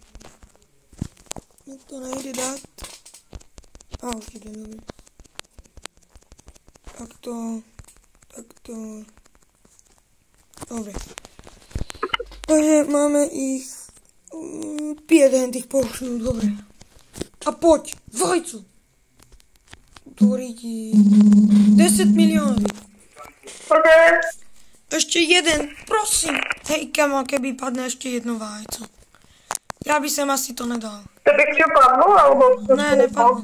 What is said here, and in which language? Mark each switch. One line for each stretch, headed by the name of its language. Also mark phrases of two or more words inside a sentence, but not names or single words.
Czech: Mě to nejde dát. A už jde, dobrý.
Slovak: Takto. Dobré.
Czech: Takže máme jich 5 těch poušnů, dobré.
Slovak: A poď, vajcu. Doriti. 10 miliónov. OK. Ešte jeden, prosím. Hej, kamo, keby padne ešte jedno vajco. Ja by som asi to nedal. To by čo padlo, alebo...
Czech: Ne, nepadlo.